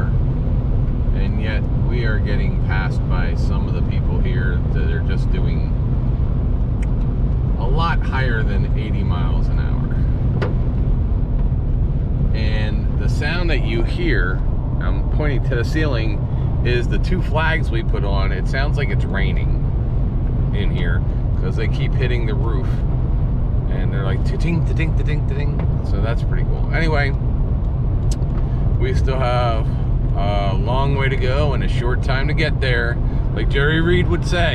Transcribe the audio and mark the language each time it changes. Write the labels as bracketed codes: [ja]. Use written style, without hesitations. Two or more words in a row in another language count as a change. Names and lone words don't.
[en] And yet we are getting passed by some of the people here that are just doing a lot higher than 80 miles an hour. And the sound that you hear, I'm pointing to the ceiling, is the 2 flags we put on. It sounds like it's raining in here because they keep hitting the roof, and they're like ta-ting, ta-ting, ta-ting, ta-ting. So that's pretty anyway, we still have a long way to go and a short time to get there, like Jerry Reed would say.